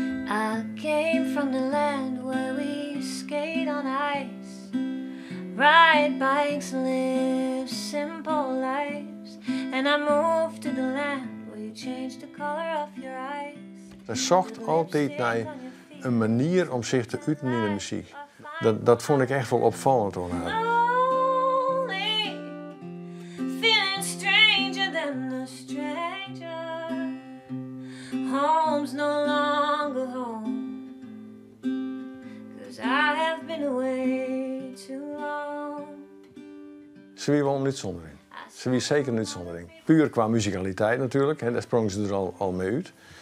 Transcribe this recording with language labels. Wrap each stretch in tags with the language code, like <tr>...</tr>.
<en>I came from the land where we skate on ice, ride bikes, live simple lives. And I moved to the land where you change the color of your eyes.</en> <nl>Ze zocht altijd naar een manier om zich te uiten in de muziek. Dat vond ik echt wel opvallend aan haar.</nl> <en>Lonely, feeling stranger than the stranger. Home's no longer home, 'cause I have been away too long.</en> <nl>Ze wie wel een uitzondering. Ze wie zeker een uitzondering. Puur qua muzikaliteit natuurlijk, hè, daar sprong ze er al mee uit.</nl>